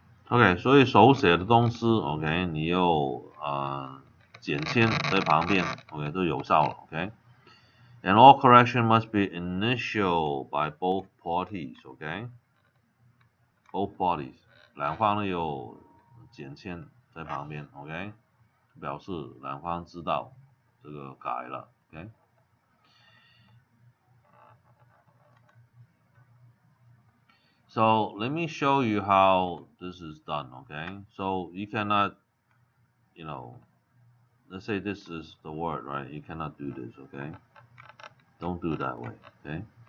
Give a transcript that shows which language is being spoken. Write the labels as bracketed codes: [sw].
[zh] OK， 所以手写的东西 ，OK， 你又简签在旁边 ，OK 都有效了 ，OK。 [en] And all correction must be initial by both parties, OK. Both parties， [zh] 两方都有简签在旁边 ，OK， 表示两方知道这个改了 ，OK。 [en] So let me show you how this is done, okay? So you cannot, let's say this is the word, right? You cannot do this, okay? Don't do that way, okay?